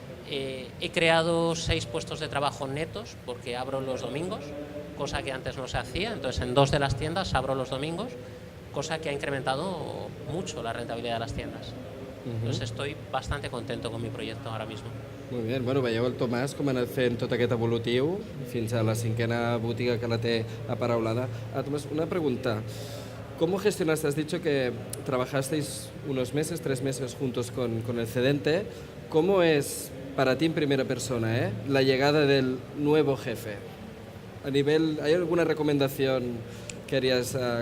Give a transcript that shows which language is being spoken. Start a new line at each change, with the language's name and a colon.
Spanish: He creado 6 puestos de trabajo netos porque abro los domingos, cosa que antes no se hacía. Entonces en 2 de las tiendas abro los domingos, cosa que ha incrementado mucho la rentabilidad de las tiendas. Entonces estoy bastante contento con mi proyecto ahora mismo.
Catalan: Molt bé, bueno, veieu el Tomàs com ha anat fent tot aquest evolutiu fins a la 5ª botiga que la té aparaulada.
Spanish: Tomàs, una pregunta. ¿Cómo gestionaste? Has dicho que trabajasteis unos meses, 3 meses juntos con el cedente. ¿Cómo es para ti en primera persona la llegada del nuevo jefe? ¿Hay alguna recomendación que harías?